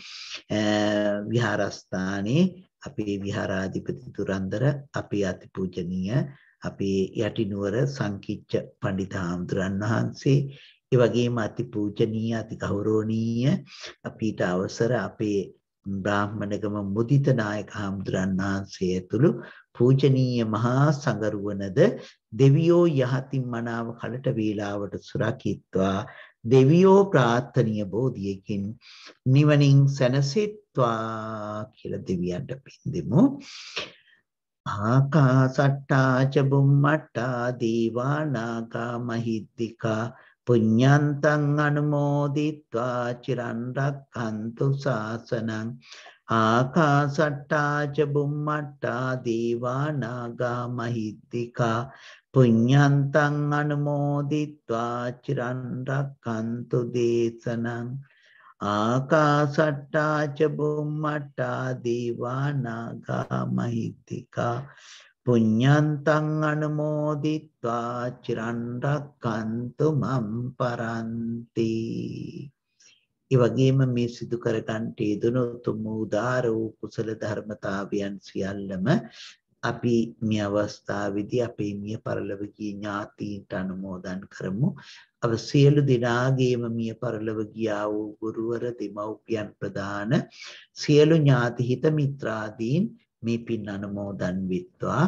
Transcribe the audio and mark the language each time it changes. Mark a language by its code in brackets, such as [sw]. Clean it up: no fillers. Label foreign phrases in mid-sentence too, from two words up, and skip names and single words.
[si] විහාරස්ථානයේ අපේ විහාරාධිපති තුරන්දර, අපේ අතිපූජනීය අපේ යටිනුවර සංකිච්ඡ පඬිත හාමුදුරන් වහන්සේ, ඒ වගේම අතිපූජනීය අති ගෞරවනීය අපිට අවසර අපේ බ්‍රාහ්මණගම මුදිත නායක හාමුදුරන් වහන්සේ ඇතුළු පූජනීය මහා සංඝරුවනද දෙවියෝ යහතින් මනාව කලට වේලාවට සුරකිත්වා. දෙවියෝ ප්‍රාර්ථනීය බෝධියකින් නිවනින් සැනසෙත්වා කියලා දෙවියන්ට පින් දෙමු. [pi] ආකාසට්ටා ච බුම්මට්ටා දීවා නාග මහිද්దికා පුඤ්ඤන්තං අනුමෝදිත්වා චිරන් රක්ඛන්තු ශාසනං. ආකාසට්ටා ච බුම්මට්ටා දීවා නාග මහිද්దికා පුඤ්ඤන්තං අනුමෝදිත්වා චිරන් රක්ඛන්තු දේශනං ආකාසට්ටා ච බුම්මට්ටා දීවානාගා මහිත්‍තිකා පුඤ්ඤන්තං අනුමෝදිත්වා චිරන් රක්ඛන්තු මම් පරන්ති. [si] ඒ වගේම මේ සිදු කර ගන්නට යෙදුණු උතුම් උදාර වූ කුසල ධර්මතාවයන් සියල්ලම අපි මේ අවස්ථාවේදී අපේ මිය පරලොවගිය ඥාතීන්ට අනුමෝදන් කරමු. අප සියලු දෙනාගේම මිය පරලොව ගියා වූ ගුරුවර දෙමව්පියන් ප්‍රදාන සියලු ඥාති හිත මිත්‍රාදීන් මේ පින් අනුමෝදන් වෙත්වා.